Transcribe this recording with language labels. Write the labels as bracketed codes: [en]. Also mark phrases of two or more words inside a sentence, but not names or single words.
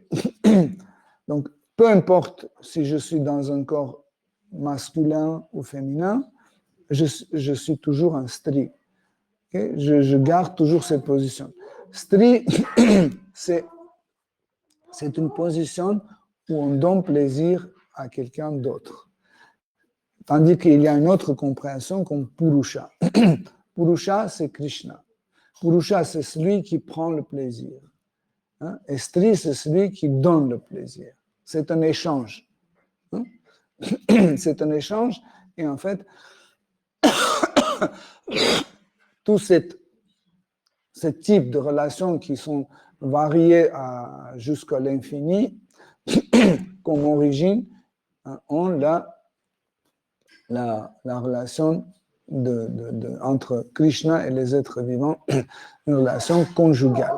[fr] Donc, peu importe si je suis dans un corps masculin ou féminin, je suis toujours un stri. Okay? Je garde toujours cette position. Stri, c'est une position où on donne plaisir à quelqu'un d'autre. Tandis qu'il y a une autre compréhension comme Purusha. Purusha, c'est Krishna. Purusha, c'est celui qui prend le plaisir. Hein? Et Stri, c'est celui qui donne le plaisir. C'est un échange. Hein? C'est un échange. Et en fait, tout ce type de relations qui sont variées jusqu'à l'infini, comme origine, ont la relation entre Krishna et les êtres vivants, une relation conjugale.